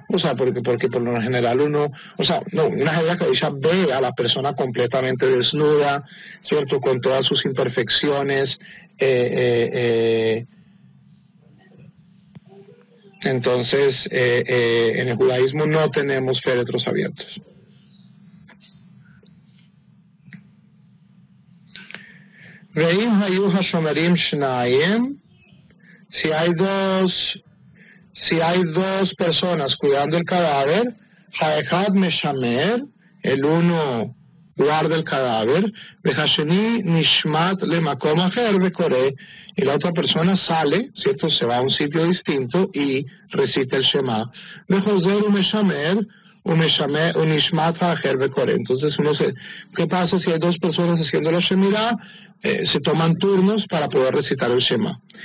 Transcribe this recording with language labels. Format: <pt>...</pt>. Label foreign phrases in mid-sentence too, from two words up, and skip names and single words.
<es>O sea, porque por lo general una</es> <he>חברה קדישא</he> <es>ve a la persona completamente desnuda, ¿cierto? Con todas sus imperfecciones. Entonces, en el judaísmo no tenemos féretros abiertos.</es> <he>ואם היו השומרים שניים.</he> <es>Si hay dos personas cuidando el cadáver,</es> <he>האחד משמר,</he> <es>el uno guarda el cadáver,</es> <he>והשני נשמט למקום אחר וקורא,</he> <es>y la otra persona sale, ¿cierto? Se va a un sitio distinto y recita el Shema.</es> <he>וחוזר ומשמר ונשמט אחר וקורא.</he> <es>Entonces ¿qué pasa si hay dos personas haciendo la Shemirah? Se toman turnos para poder recitar el Shema.</es>